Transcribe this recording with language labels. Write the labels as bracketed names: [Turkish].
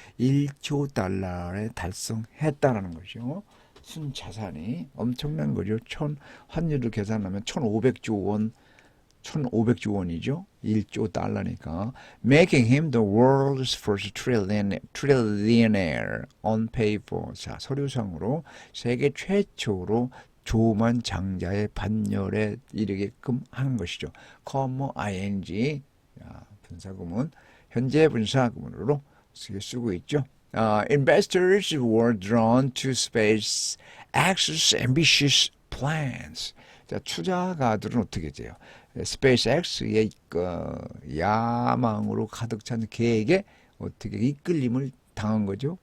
[Korean] 1조 달러에 달성했다라는 거죠. 순자산이 엄청난 거죠. 환율을 계산하면 1,500조 원이죠. 1조 달러니까. [English] Making him the world's first trillionaire on paper. [Korean] 자, 서류상으로 세계 최초로 조만 장자의 반열에 이르게끔 하는 것이죠. ing 분사구문, 현재 분사구문으로 쓰고 있죠. [English] Investors were drawn to SpaceX's ambitious plans. [Korean] 자, 투자가들은 어떻게 돼요? SpaceX의 야망으로 가득 찬 계획에 어떻게 이끌림을 당한 거죠?